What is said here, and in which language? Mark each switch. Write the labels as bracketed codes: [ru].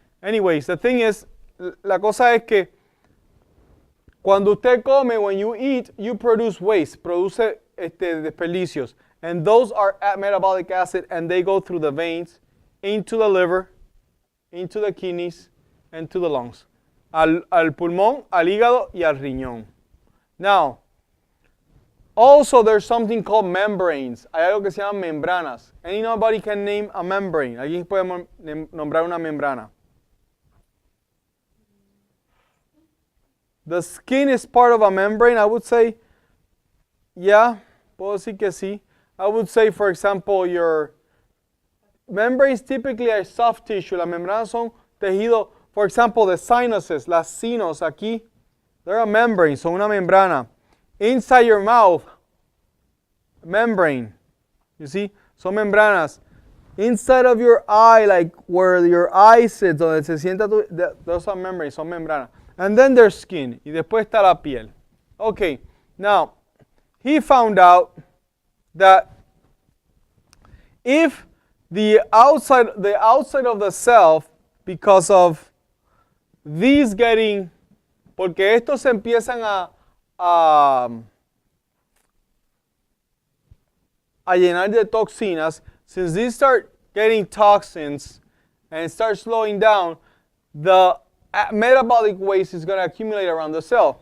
[en] Anyways, the thing is, [es] la cosa es que cuando usted come, [en] when you eat, you produce waste. [es] Produce desperdicios. [en] And those are metabolic acid, and they go through the veins, into the liver, into the kidneys, and to the lungs. [es] Al pulmón, al hígado, y al riñón. [en] Now, also there's something called membranes. [es] Hay algo que se llama membranas. [en] Anybody can name a membrane. [es] ¿Alguien puede nombrar una membrana? [en] The skin is part of a membrane, I would say. Yeah, [es] puedo decir que sí. [en] I would say, for example, your membranes typically are soft tissue. [es] Las membranas son tejido. [en] For example, the sinuses, [es] las sinos aquí, [en] they're a membrane, [es] son una membrana. [en] Inside your mouth, membrane. You see, [es] son membranas. [en] Inside of your eye, like where your eye sits, [es] donde se sienta [en] those are membranes, son membranas. And then there's skin, [es] y después está la piel. [en] Okay, now, he found out that if the outside of the cell, because of these getting, [es] porque estos se empiezan a llenar de toxinas, [en] since these start getting toxins and start slowing down, the metabolic waste is going to accumulate around the cell.